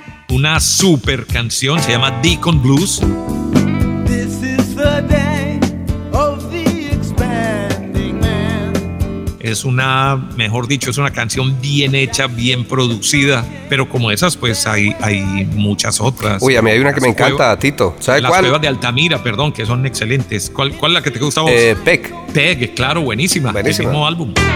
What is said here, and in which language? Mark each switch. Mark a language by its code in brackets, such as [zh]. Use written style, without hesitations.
[es] Una super canción, se llama Deacon Blues. [en] This is the day of the expanding man. [es] Es una, mejor dicho, es una canción bien hecha, bien producida. Pero como esas, pues hay muchas otras. Uy, a mí hay una que me encanta, Tito. ¿Sabe cuál? Las Cuevas de Altamira, perdón, que son excelentes. ¿Cuál es la que te gusta a vos? Peg. Peg, claro, buenísima. Buenísima. El mismo álbum.